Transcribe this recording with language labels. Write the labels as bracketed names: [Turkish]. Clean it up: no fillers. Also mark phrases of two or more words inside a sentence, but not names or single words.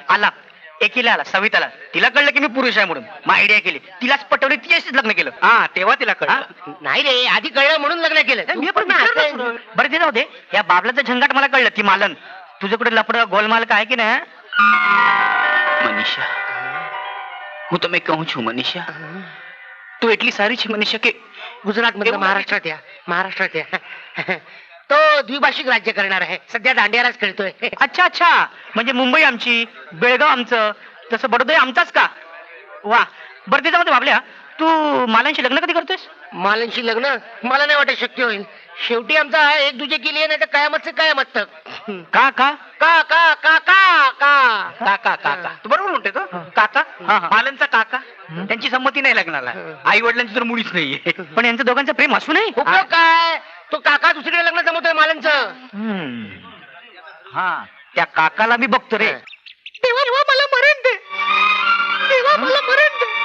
[Marathi] आला. एकीला आला, सविताला. तिला कळलं की मी पुरुष आहे म्हणून. मग आयडिया केली, तिलाच पटवली, तिच्याशीच लग्न केलं. हा तेव्हा तिला कळलं. नाही रे, आधी कळलं म्हणून लग्न केलं. मी पण विचारलं. बरं ते जाऊ दे. या बाबलाचं झंगाट मला कळलं. ती मालन तुझ्याकडे लपड गोलमाल काय की नाही? मनीषा, [Gujarati] હું તમે કહું છું મનીષા, તું એટલી સારી છે મનીષા કે [Marathi] गुजरात मधलं महाराष्ट्रात या. तो द्विभाषिक राज्य करणार आहे. सध्या दांडियाराच खेळतोय. अच्छा अच्छा, म्हणजे मुंबई आमची, बेळगाव आमचं, तसं बडोदा आमचाच का? वा. बरं ते जाऊ दे बाबल्या, तू मालांशी लग्न कधी करतोयस? मालांशी लग्न मला नाही वाटत शक्य होईल. शेवटी आमचा एक दुजे केली नाही तर कायमच से कायमत तक. का का का का का का का काका काका तू बरोबर म्हणते तो. काका मालनचा काका. त्यांची संमती नाही लग्नाला. आई वडिलांची तर मुळीच नाहीये. पण यांचं दोघांचं प्रेम असू नये. उपयोग काय? तो काका दुसरीकडे लग्न जमवतोय मालनचं. हा त्या काकाला मी बघतो रे. तेव्हा मला मरण दे. तेव्हा मला मरण दे.